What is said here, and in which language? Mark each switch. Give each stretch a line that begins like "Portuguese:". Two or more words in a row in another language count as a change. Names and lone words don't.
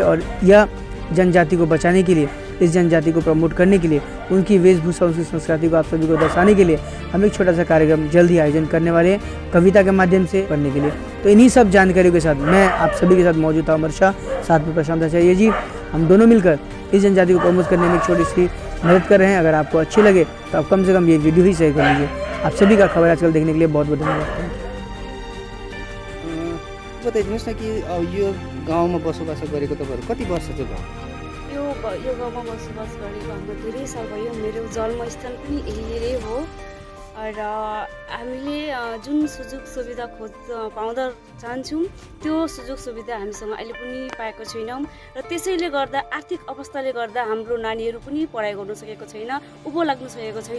Hindi: और यह जनजाति को बचाने के लिए, इस जनजाति को प्रमोट करने के लिए, उनकी वेशभूषा, उनकी संस्कृति को आप सभी को दर्शाने के लिए हम एक छोटा सा कार्यक्रम जल्द ही आयोजन करने वाले हैं, कविता के माध्यम से करने के लिए। तो इन्हीं सब जानकारियों के साथ मैं आप सभी के साथ मौजूद था अमर शाह, साथ में प्रशांताचार्य जी। हम दोनों मिलकर इस जनजाति को प्रमोट करने में एक छोटी सी मदद कर रहे हैं। अगर आपको अच्छी लगे तो आप कम से कम ये वीडियो ही शेयर कर लीजिए। आप सभी का खबर आजकल देखने के लिए बहुत बहुत धन्यवाद।
Nepali: बताइदिनुहोस् न कि यो गाउँमा बसोबास गरेको तपाईँहरू कति वर्ष चाहिँ भयो? यो गाउँमा बसोबास गरेको हाम्रो धेरै साल भयो। मेरो जन्मस्थल पनि यही नै हो र हामीले जुन सुযোগ सुविधा पाउँदा चाहन्छौँ त्यो सुযোग सुविधा हामीसँग अहिले पनि पाएको छैनौँ, र त्यसैले गर्दा आर्थिक अवस्थाले गर्दा हाम्रो नानीहरू पनि पढाइ गर्नु सकेको छैन, उँभो लाग्नु सकेको छैन।